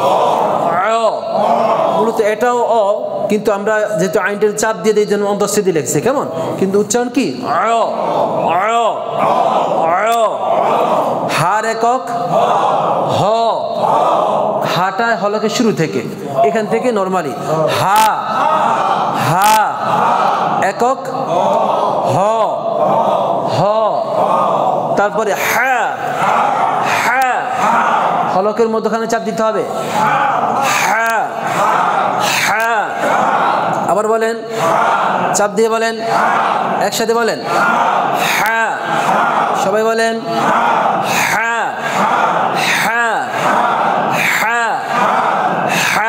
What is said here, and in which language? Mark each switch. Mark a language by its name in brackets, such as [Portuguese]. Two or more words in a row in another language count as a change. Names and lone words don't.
[Bangla] মূলত এটাও অ, কিন্তু আমরা যেহেতু আইনটার চাপ দিয়ে দিই জন্য অন্তঃস্থিতি লিখছি, কেমন? কিন্তু উচ্চারণ কি? হার একক হ, হাটা হলকের শুরু থেকে, এখান থেকে নরমালি হা, হা একক হ, হ। তারপরে হা, হা হলকের মধ্যখানে চাপ দিতে হবে, হা, হা। আবার বলেন, চাপ দিয়ে বলেন, একসাথে বলেন হা, সবাই বলেন হা, হা, হা, হা।